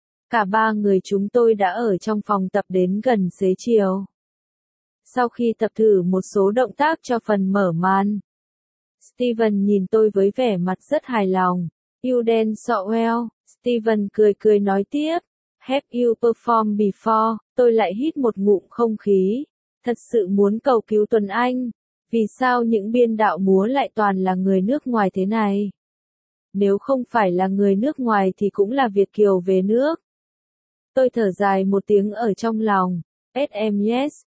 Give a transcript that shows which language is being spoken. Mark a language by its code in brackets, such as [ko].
[vi] Cả ba người chúng tôi đã ở trong phòng tập đến gần xế chiều. Sau khi tập thử một số động tác cho phần mở màn, Steven nhìn tôi với vẻ mặt rất hài lòng. [en] You dance so well, Steven [vi] cười cười nói tiếp. [en] Have you performed before? [vi] Tôi lại hít một ngụm không khí. Thật sự muốn cầu cứu Tuần Anh. Vì sao những biên đạo múa lại toàn là người nước ngoài thế này? Nếu không phải là người nước ngoài thì cũng là Việt Kiều về nước. Tôi thở dài một tiếng ở trong lòng. SM yes.